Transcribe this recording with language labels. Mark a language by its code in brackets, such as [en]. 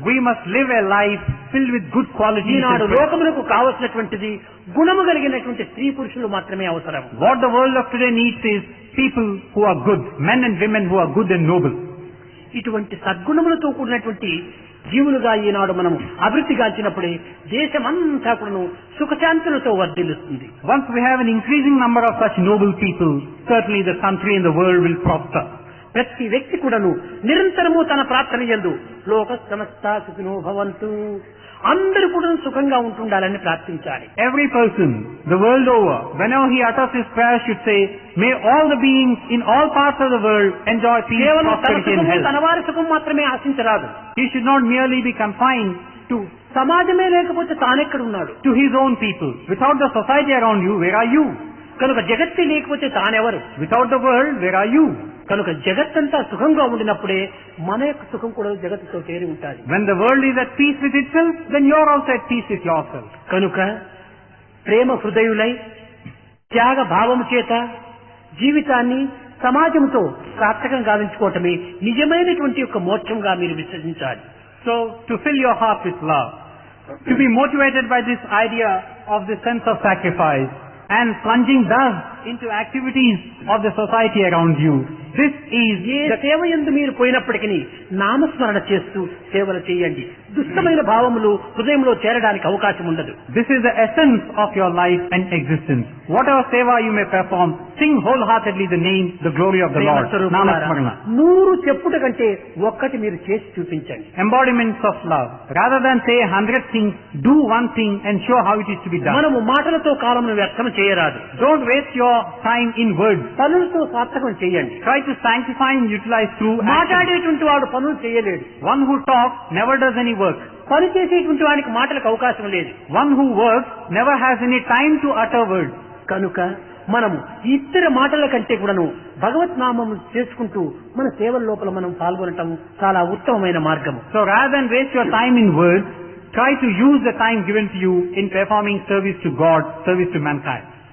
[en] We must live a life filled with good qualities. [te] Eenadu [en] and faith. [te] లోకములకు కావలసినటువంటిది గుణము కలిగినటువంటి స్త్రీ పురుషులు మాత్రమే అవసరం. [en] What the world of today needs is people who are good, men and women who are good and noble. [te] ఇటువంటి సద్గుణములతో కూడినటువంటి జీవులుగా ఈనాడు మనం అభివృద్ధి గాంచినప్పుడే దేశమంతా కూడాను సుఖశాంతులతో వర్ధిల్లుతుంది. [en] Once we have an increasing number of such noble people, certainly the country and the world will prosper. [te] ప్రతి వ్యక్తి కూడాను నిరంతరము తన ప్రార్థన యందు [sa] లోక సమస్త సుఖినో భవంతు, [te] అందరూ కూడా సుఖంగా ఉంటుండాలని ప్రార్థించాలి. [en] Every person, the world over, whenever he utters his prayer, should say, may all the beings in all parts of the world enjoy peace, [te] కేవలం తన [en] prosperity and [te] సుఖము [en] health. [te] తన వారి సుఖం మాత్రమే ఆశించరాదు. [en] He should not merely be confined to [te] సమాజమే లేకపోతే తానెక్కడ ఉన్నాడు? [en] his own people. Without the society around you, where are you? [te] కనుక జగత్తే లేకపోతే తానెవరు? [en] Without the world, where are you? [te] కనుక జగత్తంతా సుఖంగా ఉండినప్పుడే మన యొక్క సుఖం కూడా జగత్తుతో చేరి ఉంటుంది. [en] When the world is at peace with itself, then you are also at peace with yourself. [te] కనుక ప్రేమ హృదయులై త్యాగ భావము చేత జీవితాన్ని సమాజంతో సార్థకం గావించుకోవటమే నిజమైనటువంటి యొక్క మోక్షంగా మీరు విశ్వసించాలి. [en] So, to fill your heart with love, to be motivated by this idea of the sense of sacrifice, and plunging thus into activities of the society around you. This is [te] ఏ సేవ యందు మీరు పోయినప్పటికీ నామస్మరణ చేస్తూ సేవలు చేయండి. దుష్టమైన భావములు హృదయంలో చేరడానికి అవకాశం ఉండదు. [en] This is the essence of your life and existence. Whatever seva you may perform, sing wholeheartedly the name, the glory of the Lord. Namasmarana. [te] 100 చెప్పుట కంటే ఒక్కటి మీరు చేసి చూపించండి. [en] Embodiments of love. Rather than say 100 things, do one thing and show how it is to be done. [te] మనము మాటలతో కాలమును వ్యర్థం చేయరాదు. [en] Don't waste your time in words. [te] పనులతో సార్థకం చేయండి. [en] Try to sanctify and utilize through action. [te] మాట్లాడేటువంటి వాడు పనులు చేయలేడు. [en] One who talks never does any work. [te] పని చేసేటువంటి వాడికి మాటలకు అవకాశం లేదు. [en] One who works never has any time to utter words. [te] కనుక మనము ఇతర మాటల కంటే కూడాను భగవత్ నామము చేసుకుంటూ మన సేవల లోపల మనం పాల్గొనటం చాలా ఉత్తమమైన మార్గము. [en] So rather than waste your time in words, try to use the time given to you in performing service to God, service to mankind.